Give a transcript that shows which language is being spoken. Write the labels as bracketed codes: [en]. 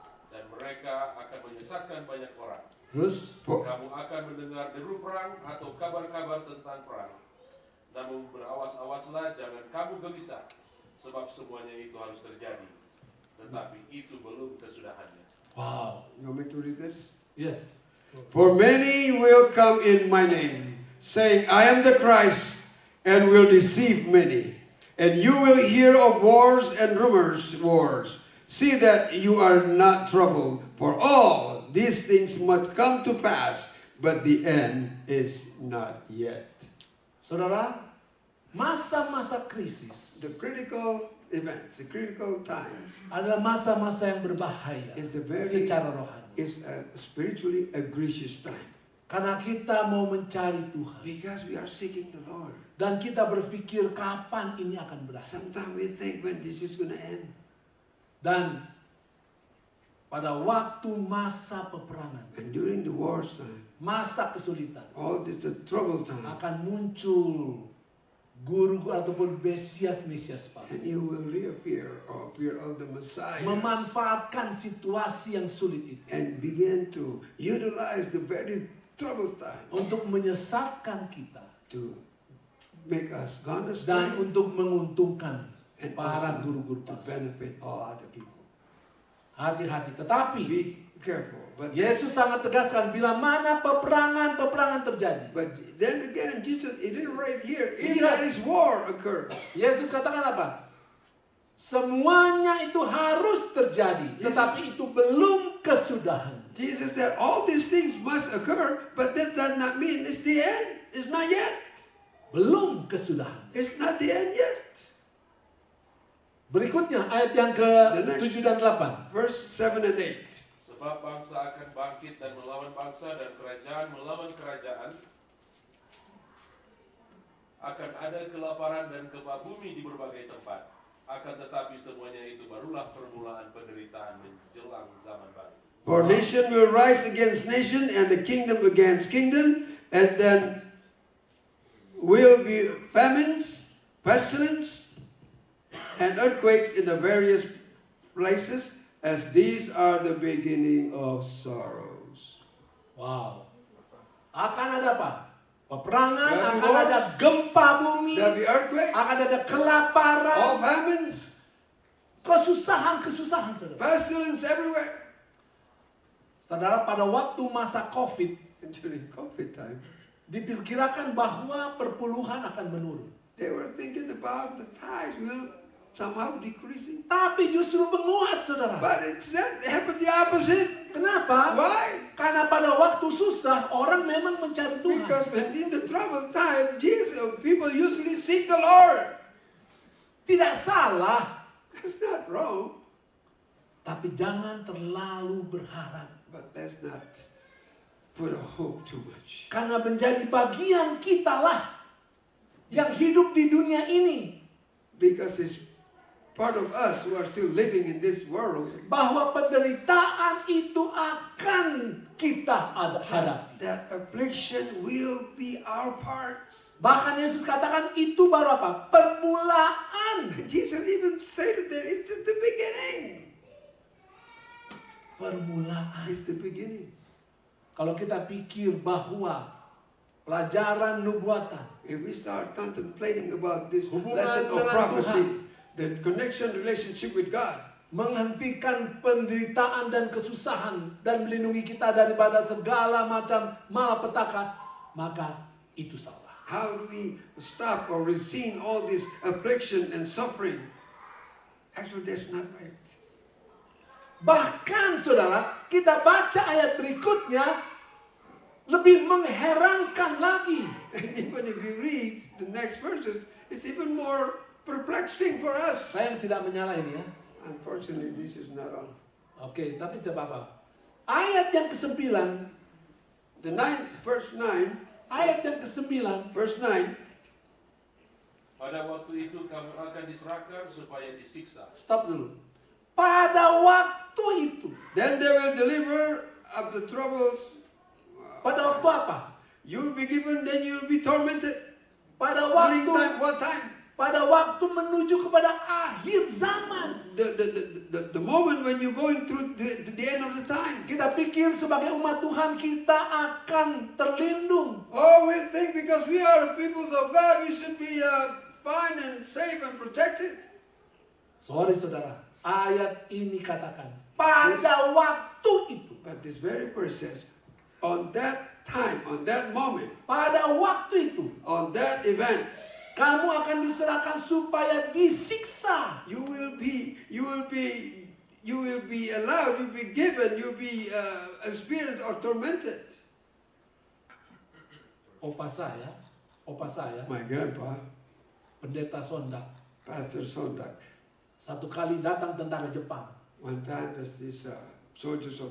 [id] Dan mereka akan menyesatkan banyak orang. Terus Kamu akan mendengar deru perang atau kabar-kabar tentang perang. Namun berawas-awaslah, jangan kamu gelisah, sebab semuanya itu harus terjadi. Tetapi itu belum kesudahannya. wow. [en] You want me to read this? Yes. For many will come in my name, saying, I am the Christ, and will deceive many. And you will hear of wars and rumors wars. See that you are not troubled, for all these things must come to pass, but the end is not yet. [id] Saudara, masa-masa krisis [en] The critical events, the critical times, [id] adalah masa-masa yang berbahaya [en] is the very [id] secara rohani. [en] is spiritually egregious time, [id] Karena kita mau mencari Tuhan. [en] because we are seeking the Lord. [id] Dan kita berpikir kapan ini akan berakhir. [en] Sometimes we think when this is going to end. [id] Dan pada waktu masa peperangan, [en] And during the wars time, [id] masa kesulitan, [en] all this trouble time, [id] akan muncul guru ataupun Mesias [en] and [id] palsu. [en] you will reappear or appear on the Messiah [id] Memanfaatkan situasi yang sulit itu. [en] and begin to utilize the very troubled times [id] untuk menyesatkan kita [en] to make us gone [id] dan [en] astray [id] untuk menguntungkan [en] and [id] para [en] also [id] guru-guru [en] to [id] palsu. [en] benefit all other people. [id] Hati-hati. Tetapi [en] Be careful. But [id] Yesus sangat tegaskan bila mana peperangan terjadi. [en] then again, Jesus, he didn't right here. If [id] Iya. [en] there is war occur, [id] Yesus katakan apa? Semuanya itu harus terjadi, tetapi itu belum kesudahan. [en] Jesus said all these things must occur, but that does not mean it's the end. It's not yet. [id] Belum kesudahan. [en] It's not the end yet. [id] Berikutnya ayat yang [en] The next. [id] ke-7 dan 8. [en] Verse 7 and 8. [id] Sebab bangsa akan bangkit dan melawan bangsa dan kerajaan melawan kerajaan. Akan ada kelaparan dan gempa bumi di berbagai tempat. Akan tetapi semuanya itu barulah permulaan penderitaan menjelang zaman baru. [en] For nation will rise against nation, and the kingdom against kingdom, and then will be famines, pestilence, and earthquakes in the various places, as these are the beginning of sorrows. [id] Wow. Akan ada apa? Peperangan, [en] There'll be [id] akan [en] wars. [id] ada gempa bumi, [en] There'll be earthquakes, [id] akan ada kelaparan, [en] all famines, [id] kesusahan, saudara. [en] pestilence everywhere. [id] Saudara, pada waktu masa COVID, [en] And during COVID time, [id] diperkirakan bahwa perpuluhan akan menurun. [en] they were thinking about the tithes will somehow decreasing. [id] Tapi justru menguat, saudara. [en] But it happened the opposite. [id] Kenapa? [en] Why? [id] Karena pada waktu susah, orang memang mencari Tuhan. [en] Because when in the troubled time, people usually seek the Lord. [id] Tidak salah, [en] That's not wrong, [id] tapi jangan terlalu berharap. [en] but let's not put a hope too much. [id] Karena menjadi bagian kitalah yang hidup di dunia ini. [en] Because it's part of us who are still living in this world. [id] Bahwa penderitaan itu akan kita hadapi. [en] That affliction will be our parts. [id] Bahkan Yesus katakan itu baru apa? Permulaan. [en] Jesus even stated that it's just the beginning. [id] Permulaan. [en] It's the beginning. [id] Kalau kita pikir bahwa pelajaran nubuatan, [en] If we start contemplating about this [id] Hubungan [en] lesson of [id] dengan [en] prophecy, the connection relationship with God, [id] menghentikan penderitaan dan kesusahan dan melindungi kita daripada segala macam malapetaka, maka itu salah. [en] how do we stop or resist all this affliction and suffering? Actually, that's not right. [id] Bahkan saudara, kita baca ayat berikutnya lebih mengherankan lagi. [en] And even if we read the next verses, it's even more perplexing for us. [id] Saya yang tidak menyalahin ya. [en] Unfortunately, this is not all. [id] Oke, tapi tidak apa-apa. Ayat yang ke-9, [en] The 9th, verse 9, [id] ayat yang ke-9, [en] verse 9, [id] Pada waktu itu kamu akan diserahkan supaya disiksa. stop dulu. Pada waktu itu, [en] then they will deliver of the troubles. [id] pada waktu apa? [en] You will be given, then you will be tormented. [id] Pada [en] During [id] waktu, [en] time, what time? [id] pada waktu menuju kepada akhir zaman. [en] The moment when you're going through the end of the time. [id] Kita pikir sebagai umat Tuhan kita akan terlindung. [en] Oh, we think because we are people of God, we should be fine and safe and protected. [id] Sorry saudara, ayat ini katakan pada waktu itu. [en] But this very verse says, on that time, on that moment, [id] Pada waktu itu, [en] on that event, [id] kamu akan diserahkan supaya disiksa. [en] you will be allowed, you'll be given, you'll be experienced or tormented. [id] Opa saya, [en] My grandpa, [id] pendeta Sondak, [en] Pastor Sondak, [id] satu kali datang tentara Jepang. [en] one time there's this soldiers of